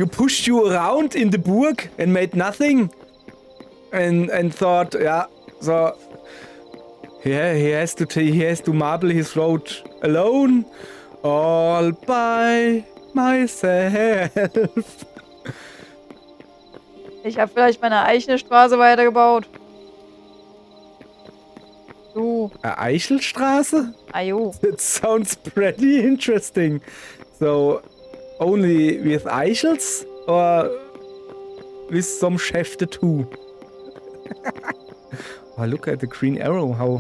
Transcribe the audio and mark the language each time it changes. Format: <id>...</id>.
<en>You pushed you around in the burg and made nothing. And thought, yeah, so yeah, he has to marble his road alone, all by myself.</en> <de>Ich habe vielleicht meine eigene Straße weitergebaut. Du. Eichelstraße? Ajo.</de> <en>It sounds pretty interesting. So, only with Eichels or with some Schäfte too? Oh, look at the green arrow.</en>